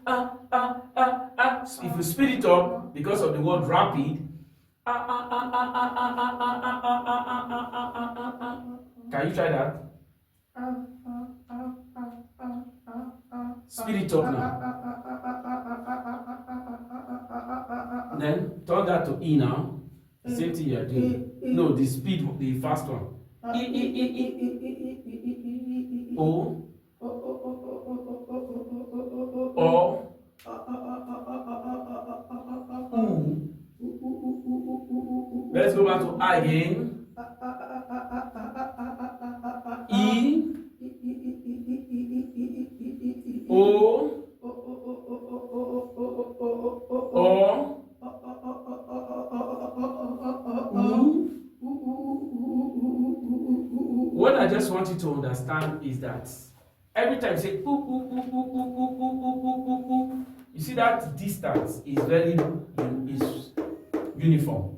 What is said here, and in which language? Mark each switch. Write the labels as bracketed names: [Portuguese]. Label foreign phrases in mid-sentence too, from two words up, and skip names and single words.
[English] If you speed it up because of the word rapid, can you try that? Speed it up now. Then turn that to E now. The same thing you are doing. No, the speed, the fast one. O. O. U. Let's go back to I again. E. O. O. What I just want you to understand is that every time you say you see that distance is very is uniform.